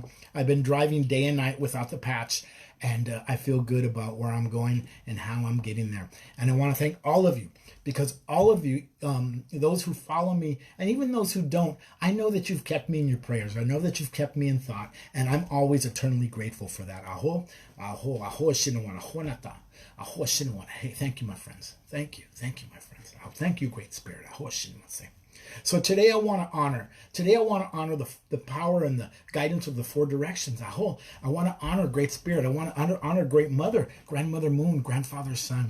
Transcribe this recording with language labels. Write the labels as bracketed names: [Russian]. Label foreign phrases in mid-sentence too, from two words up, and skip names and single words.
[English] I've been driving day and night without the patch, and I feel good about where I'm going and how I'm getting there. And I want to thank all of you, because all of you, those who follow me, and even those who don't, I know that you've kept me in your prayers. I know that you've kept me in thought, and I'm always eternally grateful for that. Aho, aho, aho, shinawana, honata, aho, shinawana. Hey, thank you, my friends. Thank you, my friends. Thank you, Great Spirit. Aho, shinawana. So today I want to honor. Today I want to honor the power and the guidance of the four directions. I want to honor Great Spirit. I want to honor Great Mother, Grandmother Moon, Grandfather Sun.